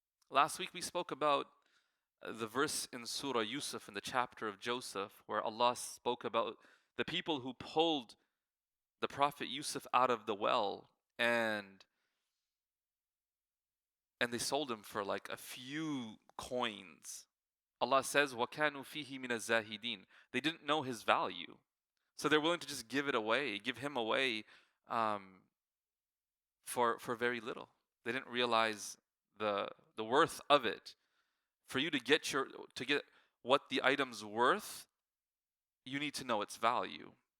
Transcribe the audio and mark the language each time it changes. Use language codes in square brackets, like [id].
[en] Last week we spoke about the verse in Surah Yusuf in the chapter of Joseph where Allah spoke about the people who pulled the Prophet Yusuf out of the well and they sold him for like a few coins. [ar] Allah says, وَكَانُوا فِيهِ مِنَ الزَّاهِدِينَ. [en] They didn't know his value. So they're willing to just give him away for very little. They didn't realize the worth of it. For you to get what the item's worth, you need to know its value.